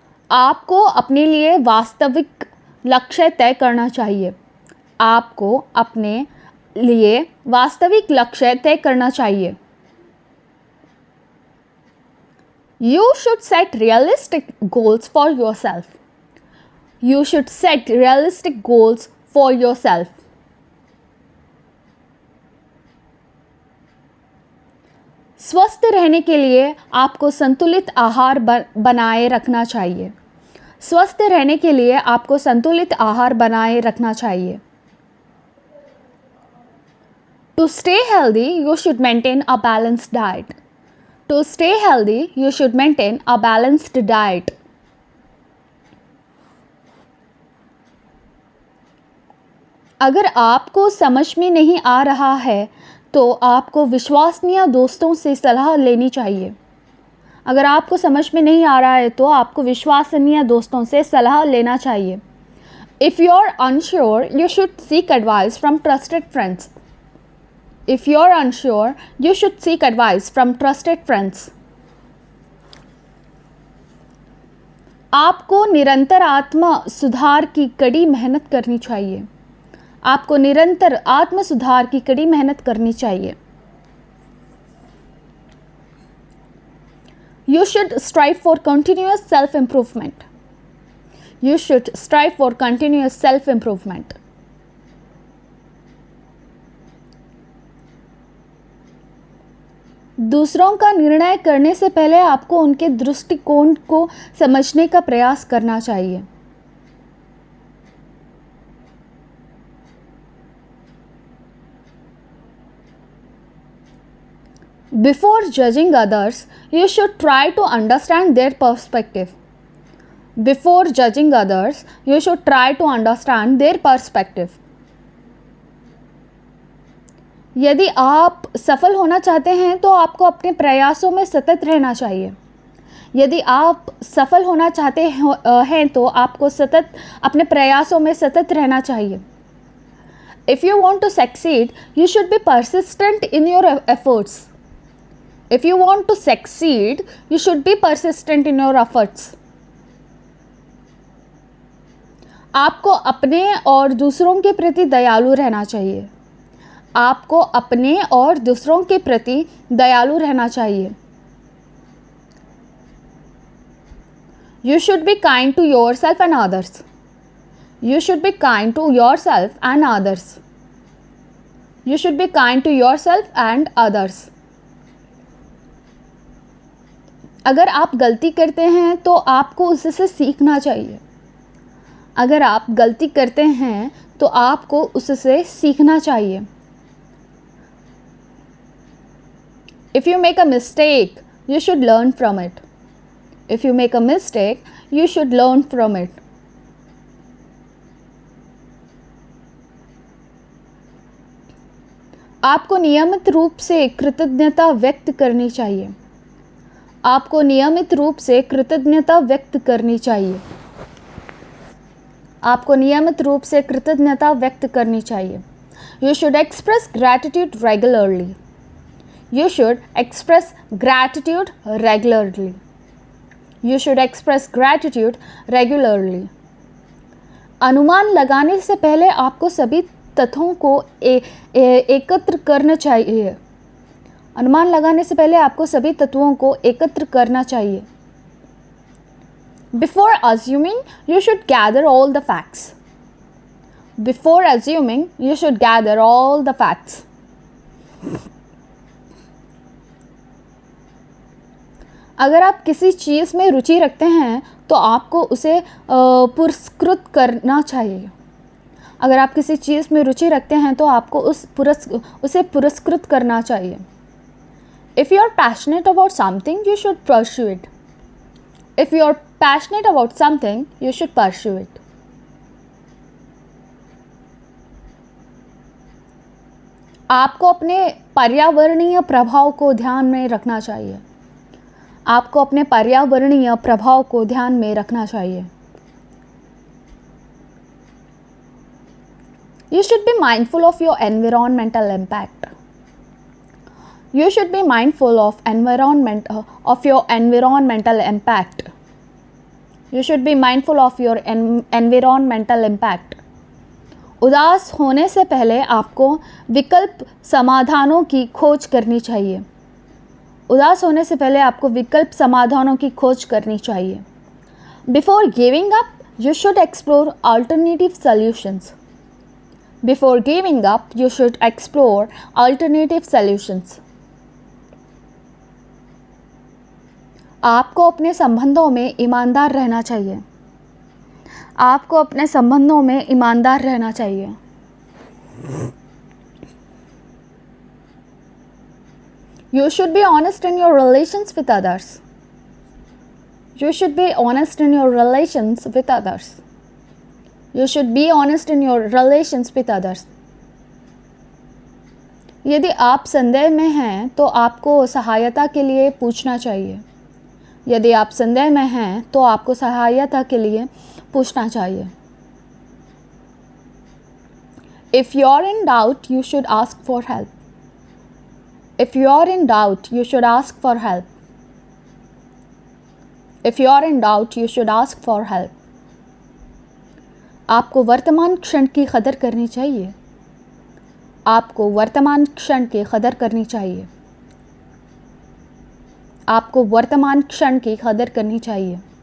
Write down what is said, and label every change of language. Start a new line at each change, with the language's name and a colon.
Hindi: आपको अपने लिए वास्तविक लक्ष्य तय करना चाहिए। आपको अपने लिए वास्तविक लक्ष्य तय करना चाहिए।
English: You should set realistic goals for yourself. You should set realistic goals for yourself.
Hindi: स्वस्थ रहने के लिए आपको संतुलित आहार बनाए रखना चाहिए। स्वस्थ रहने के लिए आपको संतुलित आहार बनाए रखना चाहिए।
English: To stay healthy, you should maintain a balanced diet. To stay healthy, you should maintain a balanced diet.
Hindi: अगर आपको समझ में नहीं आ रहा है तो आपको विश्वसनीय दोस्तों से सलाह लेनी चाहिए। अगर आपको समझ में नहीं आ रहा है तो आपको विश्वसनीय दोस्तों से सलाह लेना चाहिए।
English: If you're unsure, you should seek advice from trusted friends. If you're unsure, you should seek advice from trusted friends.
Hindi: आपको निरंतर आत्म सुधार की कड़ी मेहनत करनी चाहिए। आपको निरंतर आत्म सुधार की कड़ी मेहनत करनी चाहिए।
English: You should strive for continuous self-improvement. You should strive for continuous self-improvement.
Hindi: दूसरों का निर्णय करने से पहले आपको उनके दृष्टिकोण को समझने का प्रयास करना चाहिए।
English: Before judging others, you should try to understand their perspective. Before judging others, you should try to understand their perspective.
Hindi: यदि आप सफल होना चाहते हैं तो आपको अपने प्रयासों में सतत रहना चाहिए। यदि आप सफल होना चाहते हैं तो आपको सतत अपने प्रयासों में सतत रहना चाहिए।
English: If you want to succeed, you should be persistent in your efforts. If you want to succeed, you should be persistent in your efforts.
Hindi: आपको अपने और दूसरों के प्रति दयालु रहना चाहिए। आपको अपने और दूसरों के प्रति दयालु रहना चाहिए।
English: You should be kind to yourself and others. You should be kind to yourself and others. You should be kind to yourself and others.
Hindi: अगर आप गलती करते हैं तो आपको उससे सीखना चाहिए। अगर आप गलती करते हैं तो आपको उससे सीखना चाहिए।
English: If you make a mistake, you should learn from it. If you make a mistake, you should learn from it.
Hindi: आपको नियमित रूप से कृतज्ञता व्यक्त करनी चाहिए। आपको नियमित रूप से कृतज्ञता व्यक्त करनी चाहिए। आपको नियमित रूप से कृतज्ञता व्यक्त करनी चाहिए।
English: You should express gratitude regularly. You should express gratitude regularly. You should express gratitude regularly.
Hindi: अनुमान लगाने से पहले आपको सभी तथ्यों को एकत्र करना चाहिए. अनुमान लगाने से पहले आपको सभी तत्वों को एकत्र करना चाहिए.
English: Before assuming, you should gather all the facts. Before assuming, you should gather all the facts.
Hindi: अगर आप किसी चीज़ में रुचि रखते हैं तो आपको उसे पुरस्कृत करना चाहिए. अगर आप किसी चीज़ में रुचि रखते हैं तो आपको उसे पुरस्कृत करना चाहिए.
English: If you are passionate about something, you should pursue it. If you are passionate about something, you should pursue it.
Hindi: आपको अपने पर्यावरणीय प्रभाव को ध्यान में रखना चाहिए. आपको अपने पर्यावरणीय प्रभाव को ध्यान में रखना चाहिए.
English: You should be mindful of your environmental impact. You should be mindful of your environmental impact. You should be mindful of your environmental impact.
Hindi: उदास होने से पहले आपको विकल्प समाधानों की खोज करनी चाहिए. उदास होने से पहले आपको विकल्प समाधानों की खोज करनी चाहिए.
English: Before giving up, you should explore alternative solutions. Before giving up, you should explore alternative solutions.
Hindi: आपको अपने संबंधों में ईमानदार रहना चाहिए. आपको अपने संबंधों में ईमानदार रहना चाहिए.
English: You should be honest in your relations with others. You should be honest in your relations with others. You should be honest in your relations with others.
Hindi: यदि आप संदेह में हैं तो आपको सहायता के लिए पूछना चाहिए. यदि आप संदेह में हैं तो आपको सहायता के लिए पूछना चाहिए.
English: If you are in doubt, you should ask for help. If you are in doubt, you should ask for help. If you are in doubt, you should ask for help.
Hindi: आपको वर्तमान क्षण की कदर करनी चाहिए. आपको वर्तमान क्षण की कदर करनी चाहिए. आपको वर्तमान क्षण की कदर करनी चाहिए.